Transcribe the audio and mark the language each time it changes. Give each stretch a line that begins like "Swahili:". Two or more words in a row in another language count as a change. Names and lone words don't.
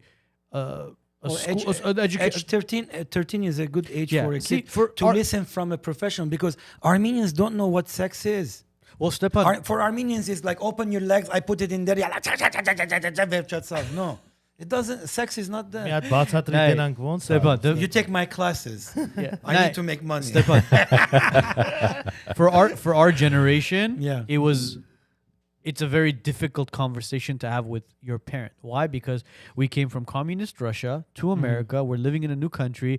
English: Well, education. age 13 is a good age Yeah, for a see, kid for to our- listen from a professional, because Armenians don't know what sex is. Well, Stepan, For Armenians, it's like open your legs, I put it in there. No, it doesn't. Sex is not that.
Armenian: Միատ բացատրի
English: Nay,
Armenian: դրանք ոնց
English: Stepan,
Armenian: է։
English: You take my classes. yeah, I nah, need to make money. Stepan, for our generation, Yeah. it's a very difficult conversation to have with your parent. Why? Because we came from communist Russia to America. We're living in a new country.